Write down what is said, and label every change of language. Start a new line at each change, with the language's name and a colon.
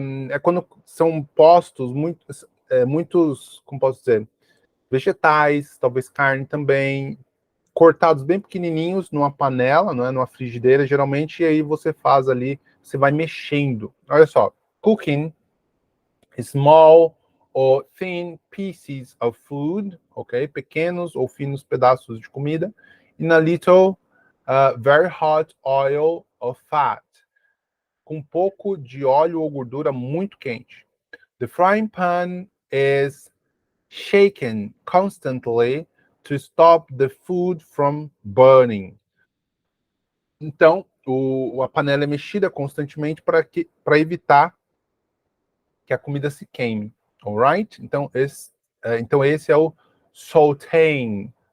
Portuguese: É quando são postos muitos, como posso dizer, vegetais, talvez carne também, cortados bem pequenininhos numa panela, não é? Numa frigideira, geralmente, e aí você faz ali, você vai mexendo. Olha só,
English: cooking small or thin pieces of food, ok?
Portuguese: Pequenos ou finos pedaços de comida,
English: in a little very hot oil or fat,
Portuguese: com um pouco de óleo ou gordura muito quente.
English: The frying pan is shaken constantly to stop the food from burning.
Portuguese: Então, a panela é mexida constantemente para evitar que a comida se queime, alright? Então, esse é o sautéing.